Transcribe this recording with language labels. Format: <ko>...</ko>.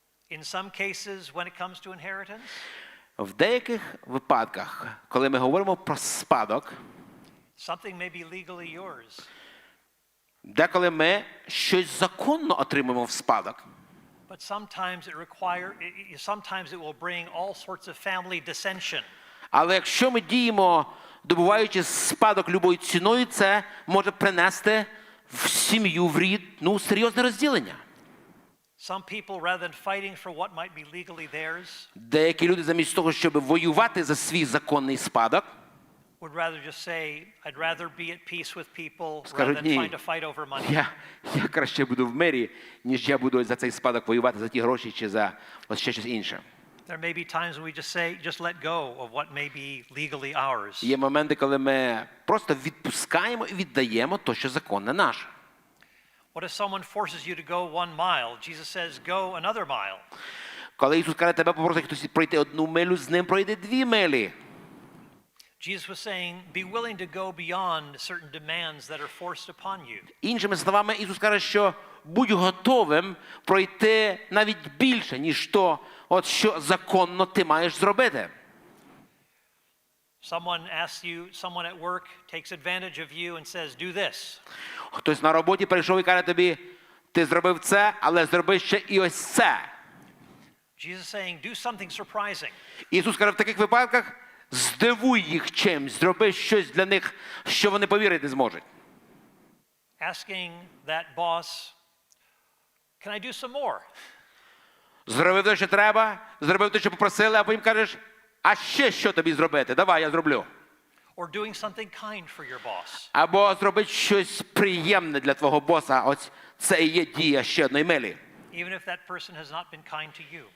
<en>In some cases, when it comes to inheritance,</en> <uk>В деяких випадках, коли ми говоримо про спадок,</uk> <en>something may be legally yours.</en> <uk>деколи ми щось законно отримуємо в спадок.</uk> <en>But sometimes it will bring all sorts of family dissension.</en> <uk>Але якщо ми діємо, добуваючи спадок любою ціною, це може принести в сім'ю, в рід, серйозне розділення.</uk> <en>Some people, rather than fighting for what might be legally theirs,</en> <uk>Деякі люди замість того, щоб воювати за свій законний спадок,</uk> <en>would rather just say, I'd rather be at peace with people rather</en> <uk>Скажуть,</uk> <en>than</en> <uk>ні,</uk> <en>find a fight over money.</en> <uk>я краще буду в мирі, ніж я буду за цей спадок воювати, за ті гроші чи за ось ще щось інше.</uk> <en>There may be times when we just say, just let go of what may be legally ours.</en> <uk>Є моменти, коли ми просто відпускаємо і віддаємо то, що законне наше.</uk> <en>What if someone forces you to go 1 mile? Jesus says, go another mile.</en> <uk>Коли Ісус каже, тебе попросить хтось пройти 1 милю, з ним пройде 2 милі.</uk> <en>Jesus was saying, be willing to go beyond certain demands that are forced upon you.</en> <uk>Іншими словами, Ісус каже, що будь готовим пройти навіть більше, ніж то, от що законно ти маєш зробити.</uk> <en>Someone at work takes advantage of you and says, do this.</en> <uk>Хтось на роботі прийшов і каже тобі, ти зробив це, але зроби ще і ось це.</uk> <en>Jesus saying, do something surprising.</en> <uk>Ісус каже, в таких випадках здивуй їх чимсь, зроби щось для них, що вони повірити не зможуть.</uk> <en>Asking that boss, can I do some more?</en> <uk>Зробив те, що треба, зробив те, що попросили, а потім кажеш, а ще що тобі зробити? Давай, я зроблю.</uk> <en>Or doing something kind for your boss.</en> <uk>Або зробити щось приємне для твого боса. Ось це і є дія ще одної милі.</uk> <en>Even if that person has not been kind to you.</en>